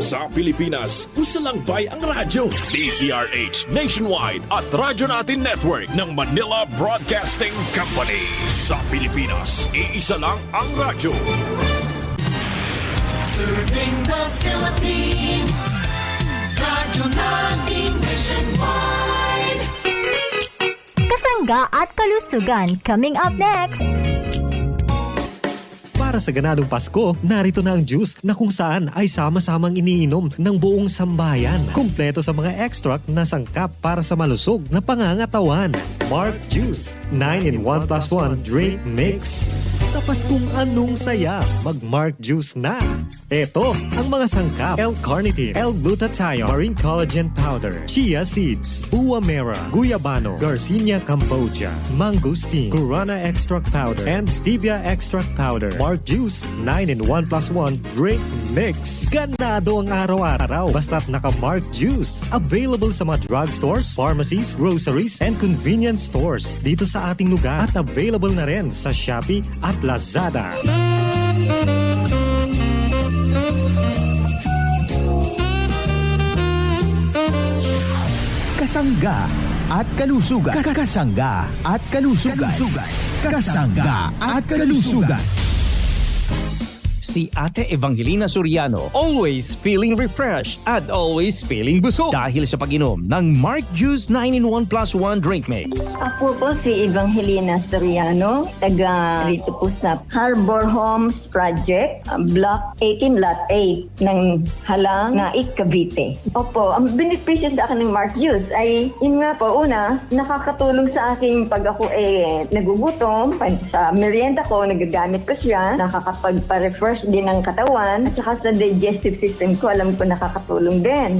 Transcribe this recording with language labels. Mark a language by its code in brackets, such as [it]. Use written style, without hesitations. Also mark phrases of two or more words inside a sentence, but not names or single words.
[tl] Sa Pilipinas, isa lang bay ang radyo. DZRH Nationwide at Radyo Natin Network ng Manila Broadcasting Company. Sa Pilipinas, iisa lang ang radyo. [en] Serving the Philippines, [tl] radyo natin [en] nationwide. [tl] Kasangga at kalusugan [en] coming up next. [tl] Para sa ganadong Pasko, narito na ang juice na kung saan ay sama-samang iniinom ng buong sambayan. Kumpleto sa mga extract na sangkap para sa malusog na pangangatawan. Mark Juice 9-in-1+1 Drink Mix. Sa Paskong anong saya, mag-Mark Juice na. Ito ang mga sangkap: L-carnitine, [en] L-glutathione, marine collagen powder, chia seeds, uwa mera, guyabano, Garcinia cambogia, mangosteen, guarana extract powder, and stevia extract powder. [tl] Mark Juice 9-in-1+1 Drink Mix. Ganado ang araw-araw basta't naka-Mark Juice. Available sa mga [en] drugstores, pharmacies, groceries, and convenience stores [tl] dito sa ating lugar at available na rin sa Shopee at Lazada. Kasangga at kalusugan. Kasangga at kalusugan. Kasangga at kalusugan. Si Ate Evangelina Soriano, [en] always feeling refreshed [tl] at [en] always feeling [tl] busog dahil sa pag-inom ng Mark Juice 9-in-1+1 Drink Mix. Ako po si Evangelina Soriano, taga rito po sa Harbor Homes Project, Block 18, Lot 8 ng Halang, Naik, Cavite. Opo, ang benepisyo sa akin ng Mark Juice ay, yun nga po, una, nakakatulong sa aking pag ako nagugutom, sa merienda ko, nagagamit ko siya, nakakapagpa-refresh din ng katawan, at saka sa [en] digestive system [tl] ko, alam ko nakakatulong din.